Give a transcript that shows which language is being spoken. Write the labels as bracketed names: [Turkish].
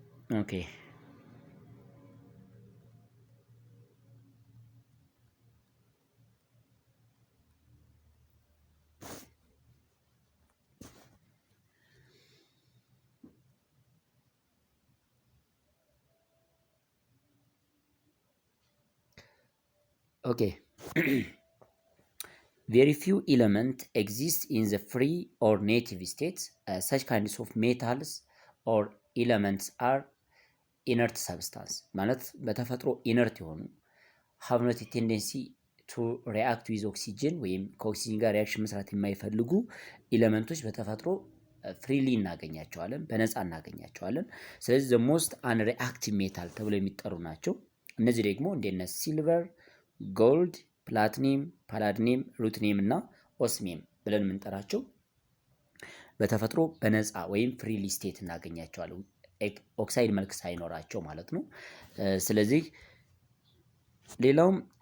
[Amharic] ማለት ነው። ኦኬ Okay. [English] Very few elements exist in the free or native states. Such kinds of metals or elements are inert substance. [Amharic] ማለት በተፈጥሮ ኢነርት የሆኑ [English] have not a tendency to react with oxygen [Amharic] ወይም ከኦክሲጅን ጋር ሪያክሽን መስራት የማይፈልጉ ኤሌመንቶች በተፈጥሮ ፍሪሊ እናገኛቸዋለን፣ በነፃ እናገኛቸዋለን። ስለዚህ [English] the most unreactive metal [Amharic] ተብለው የሚጠሩ ናቸው። እነዚህ ደግሞ እንደነ ሲልቨር፣ ጎልድ፣ ፕላቲኒየም፣ ፓላዲኒየም፣ ሩትኒየም እና ኦስሚየም ብለን የምንጠራቸው በተፈጥሮ በነፃ ወይም ፍሪሊ ስቴት እናገኛቸዋለን፣ ኦክሳይድ መልክ ሳይኖራቸው ማለት ነው። ስለዚህ ሌላውም